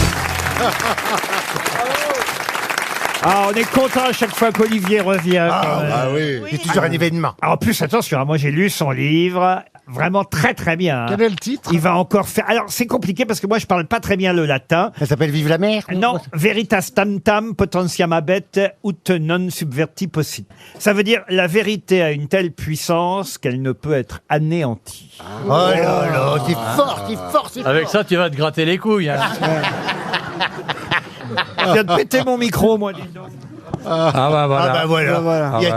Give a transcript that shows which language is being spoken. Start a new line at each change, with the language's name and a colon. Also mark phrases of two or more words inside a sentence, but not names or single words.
French: Ah, on est content à chaque fois qu'Olivier revient. Ah oui. C'est toujours un événement. En plus, attention, moi j'ai lu son livre, vraiment très très bien. Quel est le titre? Il va encore faire... Alors c'est compliqué parce que moi je parle pas très bien le latin. Ça s'appelle Vive la mer?
Latin: Non, Veritas Tantam potentiam abet ut non subverti possit.
French: Ça veut dire la vérité a une telle puissance qu'elle ne peut être anéantie. Oh là là, c'est fort, c'est fort, c'est fort. Avec ça, tu vas te gratter les couilles. Hein. Je viens de péter mon micro, moi, dis donc. Ah bah voilà. Ah bah voilà, il a